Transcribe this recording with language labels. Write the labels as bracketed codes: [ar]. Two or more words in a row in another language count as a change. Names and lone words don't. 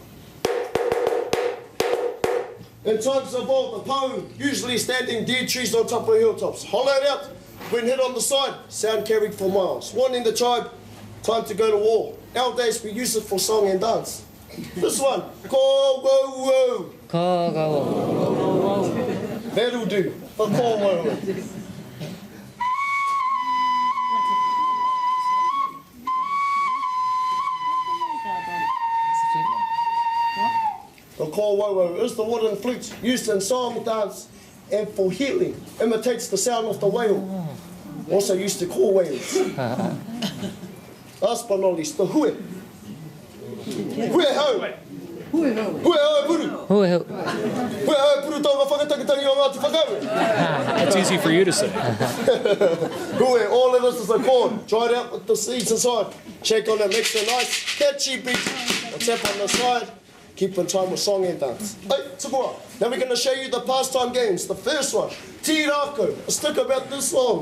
[en] In times of old, the Pahu usually standing dead trees on top of hilltops. Hollowed out, when hit on the side, sound carried for miles. Warning the tribe, time to go to war. Nowadays we use it for song and dance. This one, ko-wo-wo. Ko-wo-wo. That'll do, the ko-wo-wo. The ko-wo-wo is the wooden flute used in song, dance, and for healing. Imitates the sound of the whale. Also used to call whales. Last but not least, the hue. [mi] Hue ho. Hue ho puru. Hue ho. Hue ho puru tonga whakatakitangi o Ngāti Whakau. [en] That's easy for you to say. Hue, all of this is a corn. Dry it out with the seeds inside. Shake on it, makes a nice catchy beat. A tap on the side. Keep in time with song and dance. Hey, Tukua. Now we're going to show you the pastime games. The first one, tirako, a stick about this long.